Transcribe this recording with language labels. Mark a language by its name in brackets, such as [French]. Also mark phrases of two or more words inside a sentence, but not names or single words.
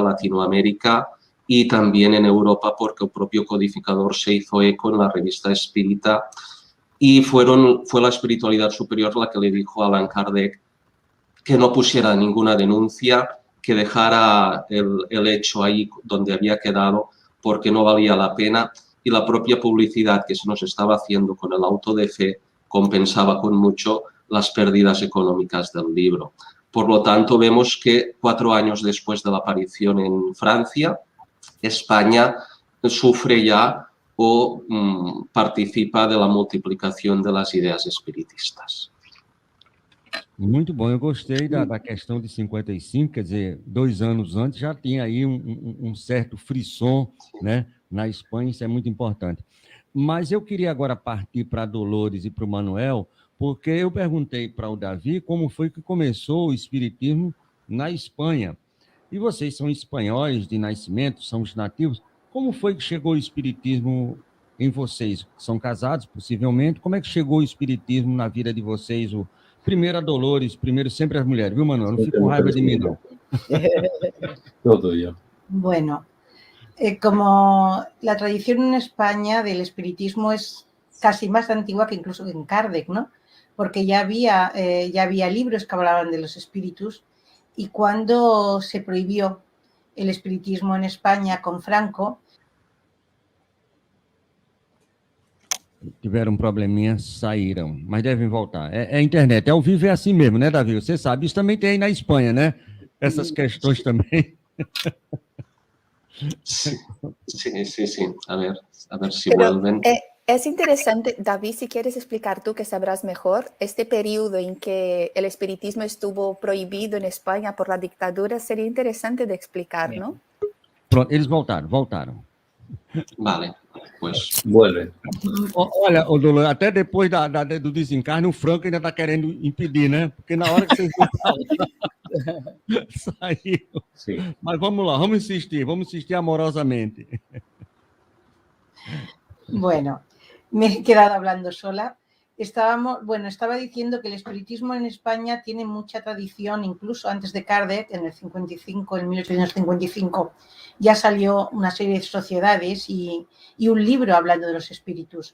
[Spanish] Latinoamérica y también en Europa, porque el propio codificador se hizo eco en la revista Espírita y fue la espiritualidad superior la que le dijo a Allan Kardec que no pusiera ninguna denuncia, que dejara el hecho ahí donde había quedado porque no valía la pena y la propia publicidad que se nos estaba haciendo con el auto de fe compensaba con mucho las pérdidas económicas del libro. Por lo tanto, vemos que 4 años después de la aparición en Francia, España sufre ya o participa de la [Portuguese] multiplicação das ideias espiritistas. Muito bom, eu gostei da questão de 55, quer dizer, 2 anos antes já tinha aí um certo frisson, né, na Espanha, isso é muito importante. Mas eu queria agora partir para a Dolores e para o Manuel, porque eu perguntei para o Davi como foi que começou o espiritismo na Espanha. E vocês são espanhóis de nascimento, são os nativos. Como foi que chegou o espiritismo em vocês? São casados, possivelmente. Como é que chegou o espiritismo na vida de vocês? Primeiro a Dolores, primeiro sempre as mulheres, viu, Manuel? Não fica com raiva de mim, não. [Spanish] Todo yo. Bueno, Como la tradición en España del espiritismo es casi más antigua que incluso en Kardec, ¿no? Porque ya había libros que hablaban de los espíritus, y cuando se prohibió el espiritismo en España con Franco... [Portuguese] Tiveram um probleminha, saíram, mas devem voltar. É internet, ao vivo é assim mesmo, né, Davi? Você sabe, isso também tem aí na Espanha, né? Essas questões também. [Spanish] Sí. A ver si Pero vuelven. es interesante, David, si quieres explicar tú que sabrás mejor, este periodo en que el espiritismo estuvo prohibido en España por la dictadura, sería interesante de explicar, ¿no? [Portuguese] Pronto, eles voltaram. [Spanish] Vale, pues Vuelven. [Portuguese] Olha, Dolor, até depois do desencarne, o Franco ainda está querendo impedir, né? Porque na hora que vocês vão falar, saiu. [Spanish] Sí. [Portuguese] Mas vamos lá, vamos insistir amorosamente. [Spanish] Bueno, me he quedado hablando sola. Estaba diciendo que el espiritismo en España tiene mucha tradición, incluso antes de Kardec, en 1855, ya salió una serie de sociedades y un libro hablando de los espíritus.